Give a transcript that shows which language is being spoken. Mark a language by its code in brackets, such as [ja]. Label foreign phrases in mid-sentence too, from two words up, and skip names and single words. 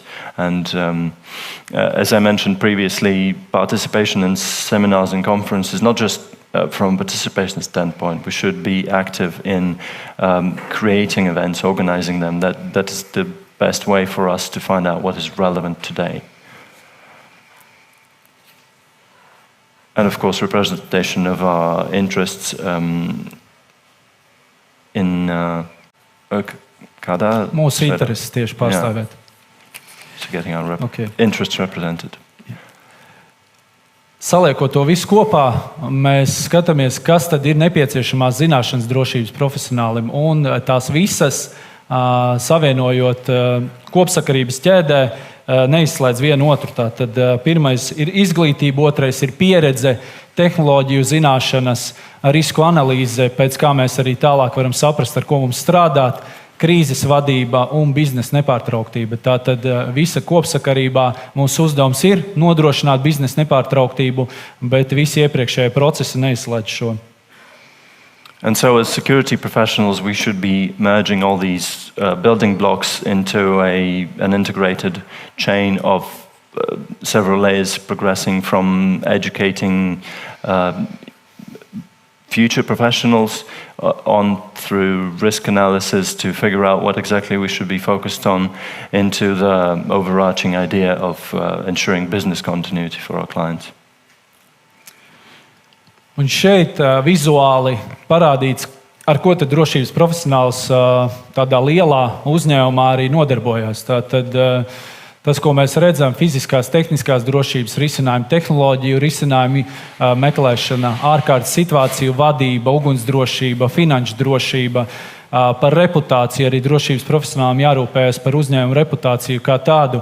[en] And as I mentioned previously, participation in seminars and conferences, not just from a participation standpoint, we should be active in creating events, organizing them. That is the best way for us to find out what is relevant today. And of course, representation of our interests in kādā [lv] mūsu intereses tieši pārstāvēt. [en] So getting our interests represented. [lv] Saliekot to visu kopā, mēs skatāmies, kas tad ir nepieciešamās zināšanas drošības profesionālim, un tās visas savienojot kopsakarības ķēdē, neizslēdz vienu otru. Tātad pirmais ir izglītība, otrais ir pieredze, tehnoloģiju zināšanas, risku analīze, pēc kā mēs arī tālāk varam saprast, ar ko mums strādāt, krīzes vadība un biznesa nepārtrauktība. Tātad visa kopsakarībā mūsu uzdevums ir nodrošināt biznesa nepārtrauktību, bet visi iepriekšējie procesi neizslēdz šo. [en] And so as security professionals, we should be merging all these building blocks into an integrated chain of several layers, progressing from educating future professionals on through risk analysis to figure out what exactly we should be focused on, into the overarching idea of ensuring business continuity for our clients. [lv] Un šeit vizuāli parādīts, ar ko tad drošības profesionāls tādā lielā uzņēmumā arī nodarbojas. Tātad tas, ko mēs redzam, fiziskās, tehniskās drošības risinājumi, tehnoloģiju risinājumi, meklēšana, ārkārtas situāciju vadība, ugunsdrošība, finanšu drošība, Par reputāciju arī drošības profesionālim jārūpējas par uzņēmumu reputāciju kā tādu.